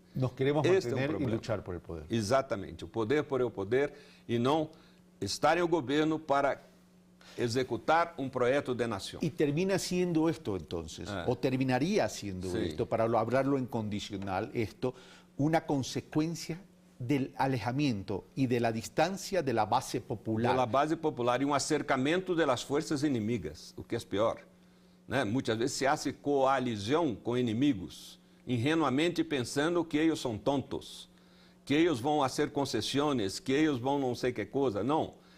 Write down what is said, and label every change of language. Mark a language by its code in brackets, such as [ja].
[pt] Nós queremos manter e lutar por o poder. Exatamente, o poder por o poder e não estar em o governo para executar um projeto de nação. [es] E termina siendo esto entonces, o terminaría siendo esto, para hablarlo en condicional, esto, una consecuencia del alejamiento y de la distancia de la base popular. De la base popular [pt] e um acercamento das forças inimigas, o que é pior. Né? Muitas vezes se hace coalizão com inimigos, ingenuamente pensando que eles são tontos, que eles vão fazer concessões, que eles vão não sei que coisa. Não.